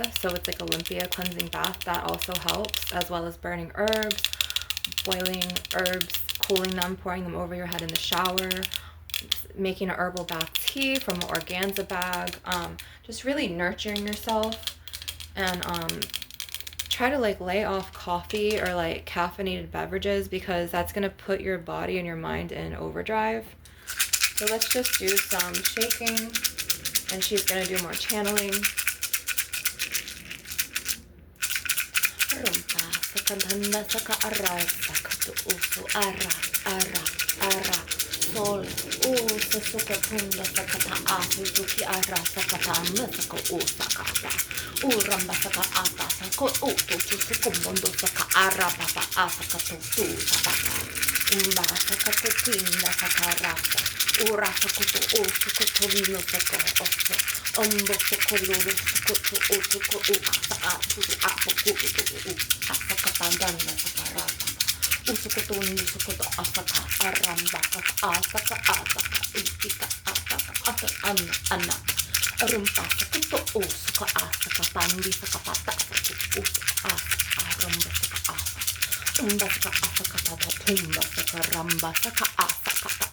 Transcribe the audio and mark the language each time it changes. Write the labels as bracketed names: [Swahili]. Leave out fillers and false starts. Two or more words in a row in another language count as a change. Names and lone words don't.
[English] So it's like Olympia cleansing bath. That also helps, as well as burning herbs, boiling herbs, cooling them, pouring them over your head in the shower, making an herbal bath tea from an organza bag, just really nurturing yourself, and try to like lay off coffee or like caffeinated beverages, because that's going to put your body and your mind in overdrive. So let's just do some shaking, and she's going to do more channeling. Sol, susuka punda sakata asu zuki ara sakata saka o sakata. Uramba saka asa sako utu suku mondo saka araba pa asa kato tu sabaka. Umba saka tetinda saka rasa. Ura sako to o suko to no sako oso. Umbo sako lulu sako to o suko u asa atu apo kuku u asa kapandanda saka rasa. Usuko to ni suko to asaka aramba saka asaka asaka itika asaka asa anna. Rumpa saka to usuka asaka pandi saka pata saka usuka asaka rumba saka asa. Umba saka asaka pata tumba saka ramba saka asaka ta.